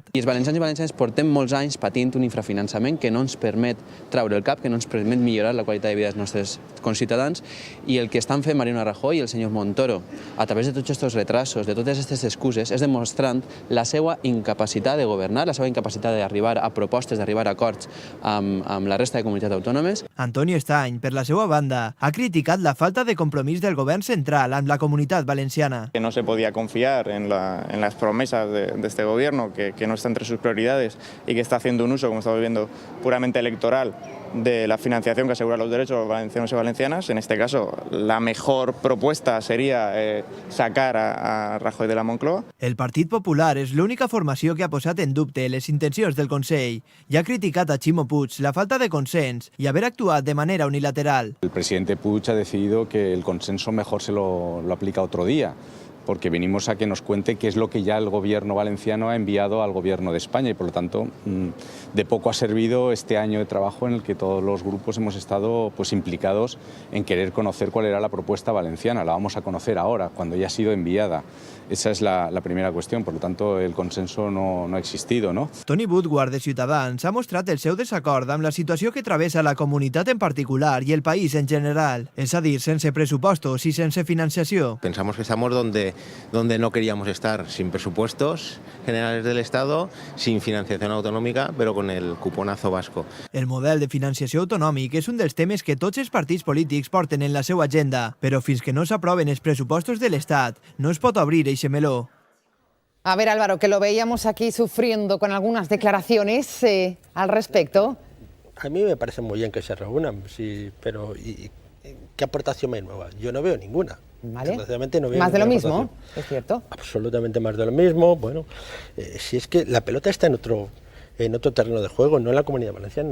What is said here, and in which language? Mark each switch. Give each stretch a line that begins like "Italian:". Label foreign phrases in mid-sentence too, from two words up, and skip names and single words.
Catalan: I els valencians i valencianes portem molts anys patint un infrafinançament que no ens permet treure el cap, que no ens permet millorar la qualitat de vida dels nostres conciutadans, i el que estan fent Mariano Rajoy i el senyor Montoro a través de tots aquests retrasos, de totes aquestes excuses, és demostrant la seva incapacitat de governar, la seva incapacitat d'arribar a propostes, d'arribar a acords amb la resta de comunitats autònomes. Antonio Estany, per la seva banda, ha criticat la falta de compromís del govern central amb la comunitat valenciana.
Spanish: Que no se podía confiar en las promesas de este gobierno, que no está entre sus prioridades y que está haciendo un uso, como estamos viendo, puramente electoral de la financiación que asegura los derechos valencianos y valencianas. En este caso, la mejor propuesta sería sacar a Rajoy de la Moncloa.
Catalan: El Partit Popular és l'única formació que ha posat en dubte les intencions del Consell i ha criticat a Ximo Puig la falta de consens
Spanish: y haber actuado de manera unilateral. El presidente Puig ha decidido que el consenso mejor se lo aplica otro día, porque venimos a que nos cuente qué es lo que ya el gobierno valenciano ha enviado al gobierno de España, y por lo tanto de poco ha servido este año de trabajo en el que todos los grupos hemos estado pues implicados en querer conocer cuál era la propuesta valenciana. La vamos a conocer ahora, cuando ya ha sido enviada. Esa es la primera cuestión, por lo tanto el consenso no ha existido, ¿no?
Catalan: Toni Woodward, de Ciutadans, ha mostrat el seu desacord amb la situació que travessa la comunitat en particular i el país en general, és a dir, sense pressupostos i sense financiació.
Spanish: Pensamos que estamos donde donde no queríamos estar, sin presupuestos generales del Estado, sin financiación
Catalan: autonòmica, però
Spanish: con el cuponazo vasco.
Catalan: El model de financiació autonòmic és un dels temes que tots els partits polítics porten en la seva agenda, però fins que no s'aproven els pressupostos de l'Estat no es pot obrir eixe meló.
Spanish: A ver, Álvaro, que lo veíamos aquí sufriendo con algunas declaraciones al respecto. A mí me parece muy bien que se reúnan, sí, pero ¿qué aportación hay nueva? Yo no veo ninguna. Vale. Desgraciadamente no veo Más de lo ninguna mismo, es cierto. Absolutamente más de lo mismo. Bueno, si es que la pelota está en otro terreno de juego, no en la Comunidad Valenciana.